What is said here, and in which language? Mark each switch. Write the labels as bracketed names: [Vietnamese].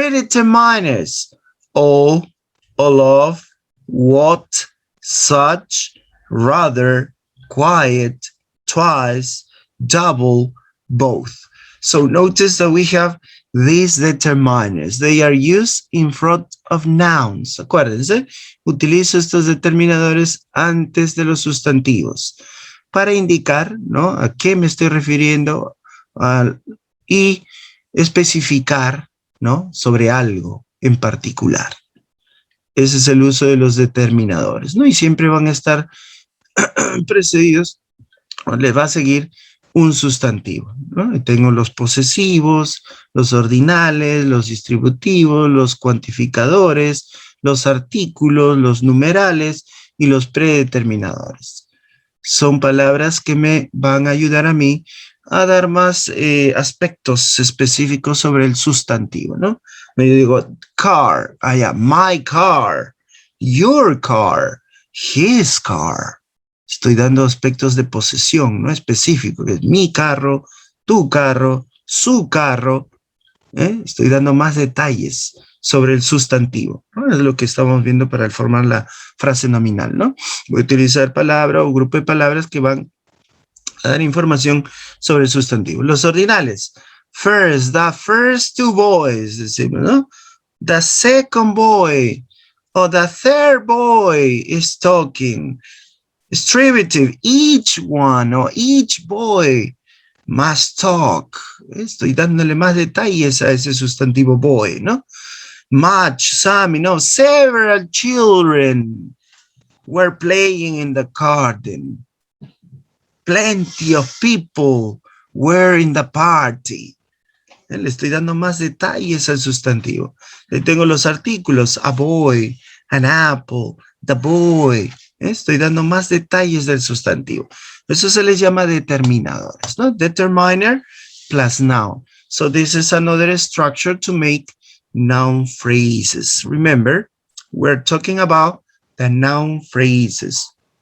[English] Predeterminers, all of, what, such, rather, quiet, twice, double, both. So notice that we have these determiners. They are used in front of nouns. [Spanish] Acuérdense, utilizo estos determinadores antes de los sustantivos para indicar, ¿no?, a qué me estoy refiriendo y especificar, ¿no?, sobre algo en particular. Ese es el uso de los determinadores, ¿no? Y siempre van a estar precedidos, le va a seguir un sustantivo, ¿no? Y tengo los posesivos, los ordinales, los distributivos, los cuantificadores, los artículos, los numerales y los predeterminadores. Son palabras que me van a ayudar a mí a dar más aspectos específicos sobre el sustantivo, ¿no? Me digo [English] car, [Spanish] allá, [English] my car, your car, his car. [Spanish] Estoy dando aspectos de posesión, ¿no? Específico, que es mi carro, tu carro, su carro. Estoy dando más detalles sobre el sustantivo, ¿no? Es lo que estamos viendo para formar la frase nominal, ¿no? Voy a utilizar palabra o grupo de palabras que van a dar información sobre el sustantivo. Los ordinales. [English] First, the first two boys, [Spanish] decimos, ¿no? [English] The second boy or the third boy is talking. Distributive, each one or each boy must talk. [Spanish] Estoy dándole más detalles a ese sustantivo boy, ¿no? [English] Much, some, several children were playing in the garden. Plenty of people were in the party. [Spanish] Le estoy dando más detalles al sustantivo. Le tengo los artículos, [English] a boy, an apple, the boy. [Spanish] Estoy dando más detalles del sustantivo. Eso se les llama determinadores, ¿no? [English] Determiner plus noun. So this is another structure to make noun phrases. Remember, we're talking about the noun phrases.